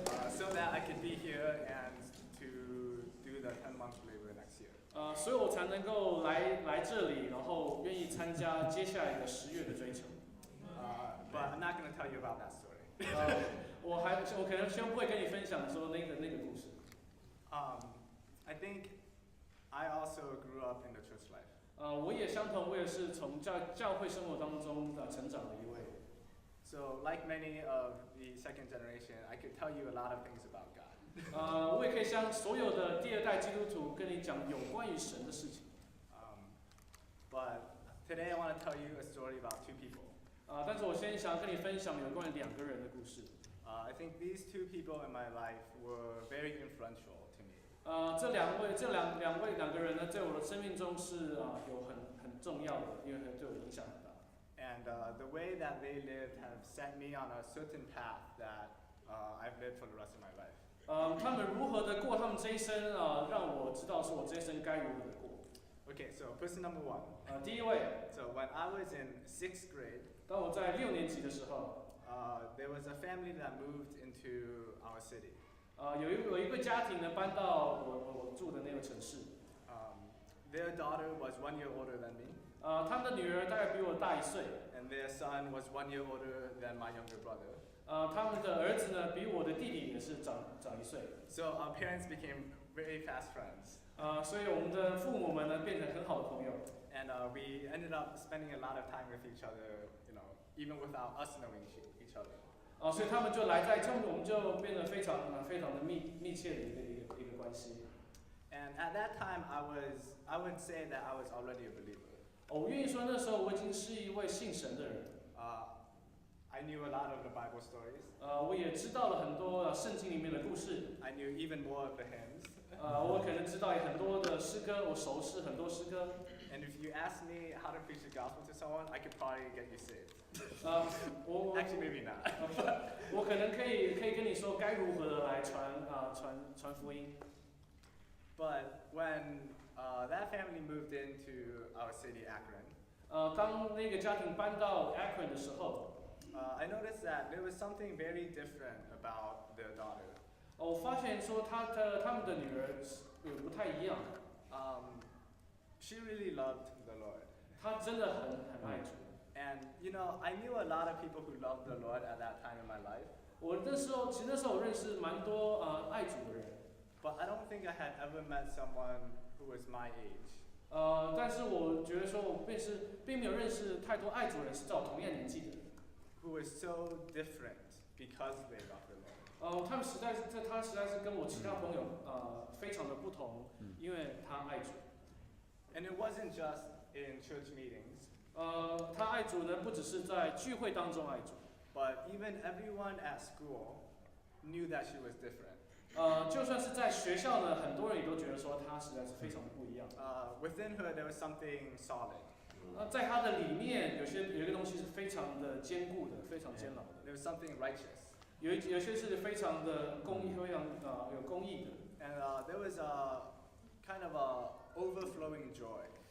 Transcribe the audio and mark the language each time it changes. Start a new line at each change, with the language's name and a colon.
English: So that I could be here and to do the 10-month labor next year.
Chinese: 所以我才能够来这里，然后愿意参加接下来的10月的追求。
English: But I'm not going to tell you about that story.
Chinese: 我可能先不会跟你分享说那个故事。
English: I think I also grew up in the church life.
Chinese: 我也相同，我也是从教会生活当中成长的一位。
English: So like many of the second generation, I could tell you a lot of things about God.
Chinese: 我也可以像所有的第二代基督徒跟你讲有关于神的事情。
English: But today I want to tell you a story about 2 people.
Chinese: 但是我先想跟你分享有关于2个人的故事。
English: I think these 2 people in my life were very influential to me.
Chinese: 这两个人呢，在我的生命中是有很重要的，因为对我影响很大。
English: And the way that they lived have set me on a certain path that I've lived for the rest of my life.
Chinese: 他们如何的过他们这一生让我知道说我这一生该如何的过。
English: Okay, so person number 1.
Chinese: 第一位。
English: So when I was in 6th grade,
Chinese: 当我在6年级的时候。
English: there was a family that moved into our city.
Chinese: 有一个家庭呢搬到我住的那个城市。
English: Their daughter was 1 year older than me.
Chinese: 他们的女儿大概比我大1岁。
English: And their son was 1 year older than my younger brother.
Chinese: 他们的儿子呢比我的弟弟也是长1岁。
English: So our parents became very fast friends.
Chinese: 所以我们的父母们呢变成很好的朋友。
English: And we ended up spending a lot of time with each other, even without us knowing each other.
Chinese: 所以他们就来在这，我们就变得非常的密切的一个关系。
English: And at that time, I would say that I was already a believer.
Chinese: 我愿意说那时候我已经是一位信神的人。
English: I knew a lot of the Bible stories.
Chinese: 我也知道了很多圣经里面的故事。
English: I knew even more of the hymns.
Chinese: 我可能知道很多的诗歌，我熟识很多诗歌。
English: And if you ask me how to preach the gospel to someone, I could probably get you saved. Actually, maybe not.
Chinese: 我可能可以跟你说该如何的来传福音。
English: But when that family moved into our city, Akron,
Chinese: 当那个家庭搬到 Akron 的时候，
English: I noticed that there was something very different about their daughter.
Chinese: 我发现说他们的女儿不太一样，
English: She really loved the Lord.
Chinese: 她真的很爱主。
English: And you know, I knew a lot of people who loved the Lord at that time in my life.
Chinese: 其实那时候我认识蛮多爱主的人，
English: But I don't think I had ever met someone who was my age.
Chinese: 但是我觉得说我并没有认识太多爱主人是在我同样年纪的人，
English: Who was so different because they loved the Lord.
Chinese: 他实在是跟我其他朋友非常的不同，因为他爱主。
English: And it wasn't just in church meetings,
Chinese: 他爱主呢，不只是在聚会当中爱主，
English: but even everyone at school knew that she was different.
Chinese: 就算是在学校呢，很多人也都觉得说他实在是非常的不一样。
English: Within her, there was something solid.
Chinese: 在他的里面，有一个东西是非常的坚固的，非常坚牢的。
English: There was something righteous.
Chinese: 有些是非常的公义，非常有公义的。
English: And there was a kind of a overflowing joy.